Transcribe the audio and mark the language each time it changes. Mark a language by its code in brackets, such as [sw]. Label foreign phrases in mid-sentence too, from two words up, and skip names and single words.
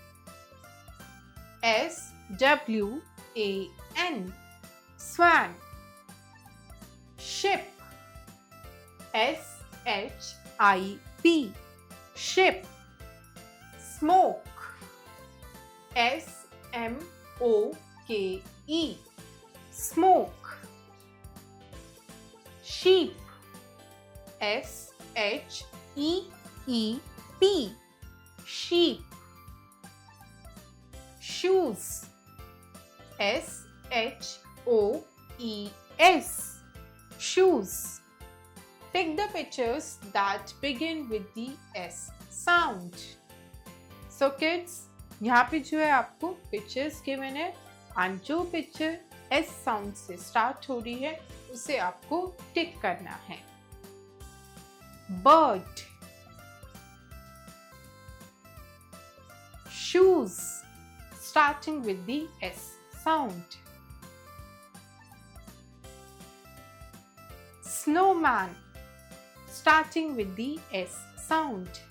[en] S-W-A-N. Swan. Ship. S-H-I-P. Ship. Smoke. S-M-O-K-E. Smoke. Sheep. S-H-E-E-P. Sheep. Shoes. S-H-O-E-S. Shoes. Take the pictures that begin with the S sound. So kids, [hi] यहाँ पे जो है आपको [en] pictures given [hi] है and जो picture [en] S sound [hi] से start हो रही है उसे आपको टिक करना है. [en] Bird. Shoes, starting with the S sound. Snowman, starting with the S sound.